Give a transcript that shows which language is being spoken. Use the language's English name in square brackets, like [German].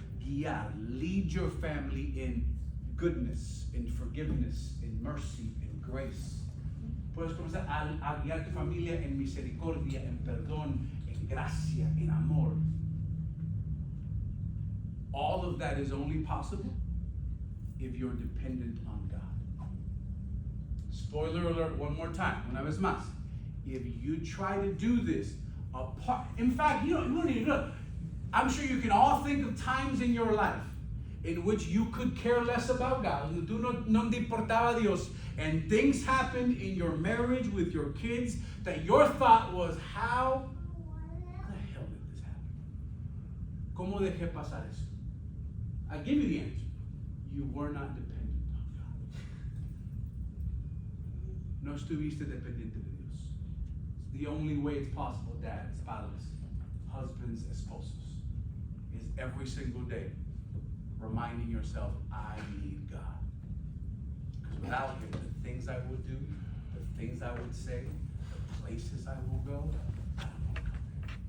[English] Guiar, lead your family in goodness, in forgiveness, in mercy, in grace. [Spanish] Puedes comenzar a guiar tu familia en misericordia, en perdón, en gracia, en amor. [English] All of that is only possible if you're dependent on God. Spoiler alert one more time, [Spanish] una vez más. [English] If you try to do this apart, in fact, you don't need to do it. I'm sure you can all think of times in your life in which you could care less about God, [Spanish] donde tú no te importaba Dios, [English] and things happened in your marriage with your kids that your thought was, how the hell did this happen? [Spanish] ¿Cómo dejé pasar eso? [English] I give you the answer. You were not dependent on God. [Spanish] No estuviste dependiente de Dios. [English] It's the only way it's possible, dads, fathers, husbands, esposos, is every single day reminding yourself, I need God. Because without Him, the things I will do, the things I would say, the places I will go, I don't want to come there.